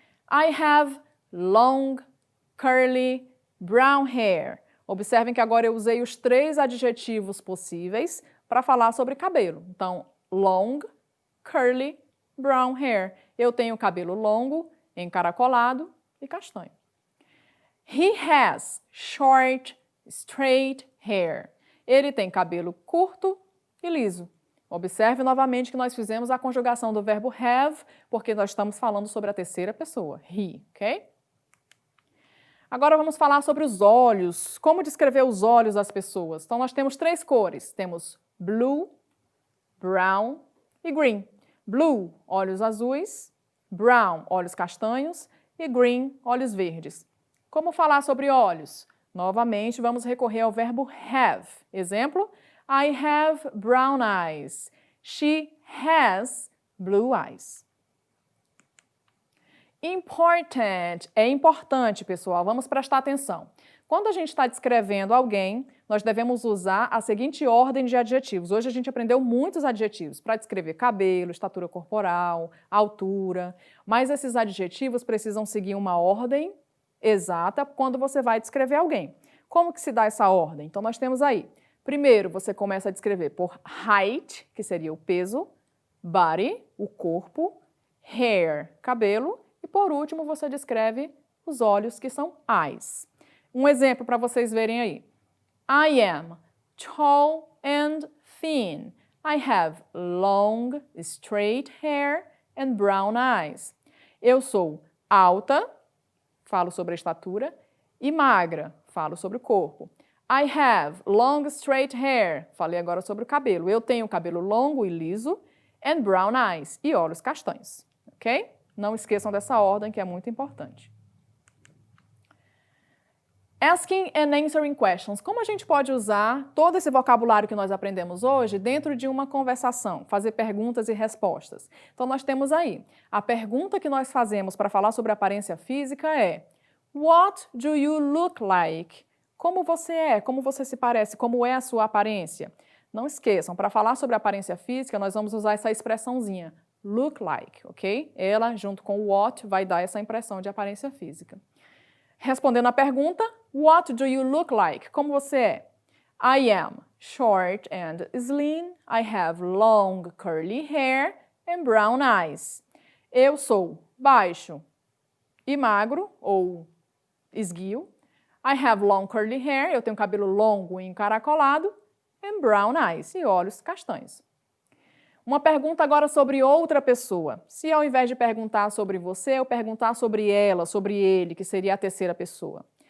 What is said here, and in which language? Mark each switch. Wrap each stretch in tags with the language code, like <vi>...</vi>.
<en>I have long, curly, brown hair.</en> <pt>Observem que agora eu usei os 3 adjetivos possíveis para falar sobre cabelo.</pt> <en>Então, long, curly, brown hair.</en> <pt>Eu tenho cabelo longo, encaracolado e castanho.</pt> <en>He has short, straight hair.</en> <pt>Ele tem cabelo curto e liso. Observe novamente que nós fizemos a conjugação do verbo have, porque nós estamos falando sobre a terceira pessoa, he, ok? Agora vamos falar sobre os olhos. Como descrever os olhos das pessoas? Então, nós temos 3 cores. Temos blue, brown e green. Blue, olhos azuis. Brown, olhos castanhos. E green, olhos verdes. Como falar sobre olhos? Novamente, vamos recorrer ao verbo have.</pt> <en>Exemplo, I have brown eyes. She has blue eyes.</en> <pt>Important, é importante, pessoal, vamos prestar atenção. Quando a gente está descrevendo alguém, nós devemos usar a seguinte ordem de adjetivos. Hoje a gente aprendeu muitos adjetivos para descrever cabelo, estatura corporal, altura, mas esses adjetivos precisam seguir uma ordem exata quando você vai descrever alguém. Como que se dá essa ordem? Então, nós temos aí, primeiro você começa a descrever por height, que seria o peso, body, o corpo, hair, cabelo, e por último você descreve os olhos, que são eyes. Um exemplo para vocês verem aí.</pt> <en>I am tall and thin. I have long, straight hair and brown eyes.</en> <pt>Eu sou alta, falo sobre a estatura, e magra, falo sobre o corpo.</pt> <en>I have long, straight hair.</en> <pt>Falei agora sobre o cabelo. Eu tenho cabelo longo e liso</pt> <en>and brown eyes,</en> <pt>e olhos castanhos, ok? Não esqueçam dessa ordem, que é muito importante.</pt> <en>Asking and answering questions.</en> <pt>Como a gente pode usar todo esse vocabulário que nós aprendemos hoje dentro de uma conversação, fazer perguntas e respostas? Então, nós temos aí, a pergunta que nós fazemos para falar sobre aparência física é</pt> <en>What do you look like?</en> <pt>Como você é? Como você se parece? Como é a sua aparência? Não esqueçam, para falar sobre aparência física, nós vamos usar essa expressãozinha, look like, ok? Ela, junto com o what, vai dar essa impressão de aparência física. Respondendo à pergunta,</pt> <en>what do you look like?</en> <pt>Como você é?</pt> <en>I am short and slim. I have long curly hair and brown eyes.</en> <pt>Eu sou baixo e magro, ou esguio.</pt> <en>I have long curly hair.</en> <pt>Eu tenho cabelo longo e encaracolado.</pt> <en>And brown eyes.</en> <pt>E olhos castanhos. Uma pergunta agora sobre outra pessoa. Se ao invés de perguntar sobre você, eu perguntar sobre ela, sobre ele, que seria a terceira pessoa.</pt>